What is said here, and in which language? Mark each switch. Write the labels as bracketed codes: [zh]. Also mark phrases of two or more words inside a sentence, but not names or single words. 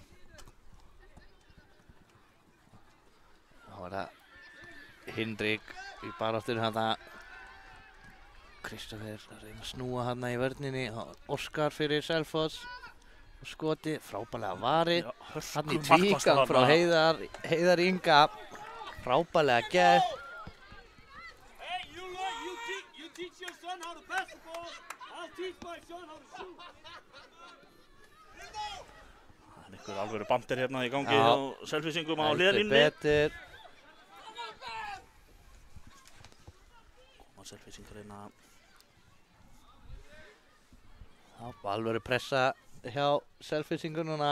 [is] Þá er það Hindrik í baráttunni hérna. Kristoffer að reyna að snúa hérna í vörninni. Óskar fyrir Selfoss. Og skoti, frábærlega varið. Hann í tvígang frá Heiðar Inga. Frábærlega gert. [en] Hey, you teach your son how to pass the ball. I'll teach my son how to shoot. [is] Það er einhver alvöru bandir hérna í gangi á Selfyssingum á hliðarlínunni. Betur. Koma Selfyssingar hérna. Alvöru pressa hjá Selfyssingur núna.